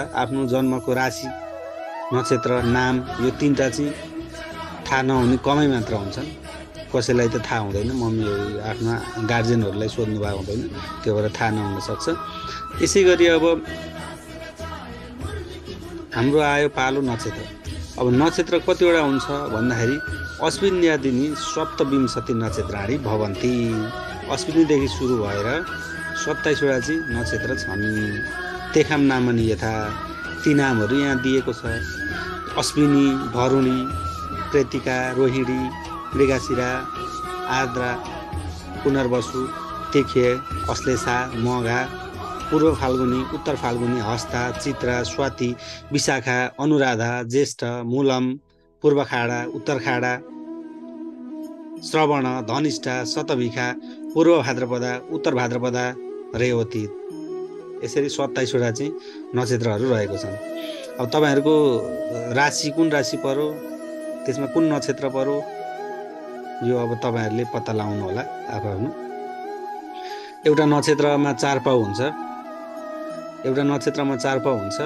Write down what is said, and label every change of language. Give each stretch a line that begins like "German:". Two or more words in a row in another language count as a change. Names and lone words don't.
Nepali: आफ्नो जन्मको राशि, नक्षत्र, नाम, यो 3टा चाहिँ थाहा नहुने कमै मात्र हुन्छन्। कसैलाई त थाहा हुँदैन, मम्मीहरू आफ्ना गार्जियनहरूलाई सोध्नु भएको हुँदैन, त्यो भएर थाहा नहुन सक्छ। यसै गरी अब हाम्रो आयो पालो नक्षत्र। अब नक्षत्र कतिवटा हुन्छ भन्दाखेरि
Sanskrit: अश्विन्यादिनी सप्तविंशति नक्षत्राणि भवन्ति।
Nepali: अश्विनीदेखि सुरु भएर 27वटा चाहिँ नक्षत्र छन्।
Sanskrit: तेखाम नामनी यथा,
Nepali: ती नामहरू यहाँ दिएको छ। अश्विनी, भरुणी, कृतिका, रोहिणी, मृगशिरा, आर्द्रा, पुनर्वसु, तिखे, अश्लेषा, मघा, पूर्व फाल्गुनी, उत्तर फाल्गुनी, हस्ता, चित्रा, स्वाति, विशाखा, अनुराधा, ज्येष्ठ, मूलम, पूर्वखाडा, उत्तरखाडा, श्रवण, धनिष्ठा, शतभिखा, पूर्व भाद्रपदा, उत्तर भाद्रपदा, रेवती। यसरी 27वटा चाहिँ नक्षत्रहरू रहेको छन्। अब तपाईहरुको राशि कुन राशि पर्यो, त्यसमा कुन नक्षत्र पर्यो, यो अब तपाईहरुले पत्ता लगाउनु होला आफ्नो। एउटा नक्षत्रमा 4 पाउ हुन्छ। एउटा नक्षत्रमा 4 पाउ हुन्छ।